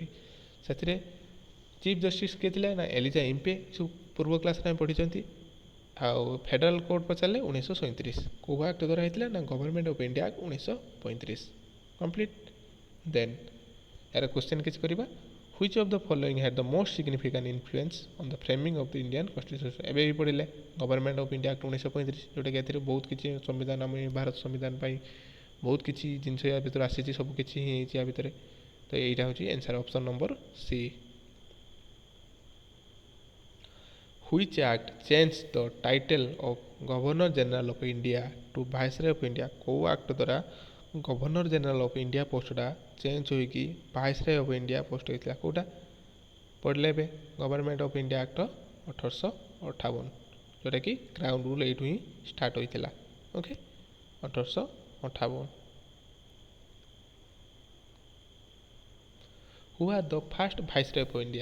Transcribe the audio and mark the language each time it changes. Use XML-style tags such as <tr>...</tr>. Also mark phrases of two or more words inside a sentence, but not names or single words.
<or>ସେଥିରେ</or> <en>Chief Justice</en> <or>କିଏ ଥିଲା ନା ଏଲିଜା ଇମ୍ପେ, ସବୁ ପୂର୍ବ କ୍ଲାସ୍ରେ ଆମେ ପଢ଼ିଛନ୍ତି। ଆଉ</or> <en>Federal Court</en> <or>ପଚାରିଲେ 1937। କେଉଁ ଆକ୍ଟ ଦ୍ୱାରା ହେଇଥିଲା ନା ଗଭର୍ଣ୍ଣମେଣ୍ଟ ଅଫ୍ ଇଣ୍ଡିଆ ଆକ୍ଟ 1935। କମ୍ପ୍ଲିଟ୍। ଦେନ୍ ଏହାର କ୍ୱେଶ୍ଚନ୍ କିଛି କରିବା,</or> <en>which of the following had the most significant influence on the framing of the Indian constitution।</en> <or>ଏବେ ବି ପଢ଼ିଲେ ଗଭର୍ଣ୍ଣମେଣ୍ଟ ଅଫ୍ ଇଣ୍ଡିଆ ଆକ୍ଟ 1935, ଯେଉଁଟାକି ଏଥିରେ ବହୁତ କିଛି ସମ୍ବିଧାନ ଆମ ଭାରତ ସମ୍ବିଧାନ ପାଇଁ ବହୁତ କିଛି ଜିନିଷ ୟା ଭିତରେ ଆସିଛି, ସବୁ କିଛି ହିଁ ହେଇଛି ୟା ଭିତରେ। ତ ଏଇଟା ହେଉଛି ଆନ୍ସର୍,</or> <en>option number C. Which act changed the title of Governor General of India to Viceroy of India।</en> <or>କେଉଁ ଆକ୍ଟ ଦ୍ୱାରା ଗଭର୍ଣ୍ଣର ଜେନେରାଲ ଅଫ୍ ଇଣ୍ଡିଆ ପୋଷ୍ଟଟା ଚେଞ୍ଜ ହୋଇକି ଭାଇସରୟ ଅଫ୍ ଇଣ୍ଡିଆ ପୋଷ୍ଟ ହୋଇଥିଲା? କେଉଁଟା ପଢ଼ିଲେ ଏବେ ଗଭର୍ଣ୍ଣମେଣ୍ଟ ଅଫ୍ ଇଣ୍ଡିଆ ଆକ୍ଟ 1858, ଯେଉଁଟାକି</or> <en>Crown rule</en> <or>ଏଇଠୁ ହିଁ ଷ୍ଟାର୍ଟ ହୋଇଥିଲା।</or> <en>Okay, 1858. Who are the first Viceroy of India.</en>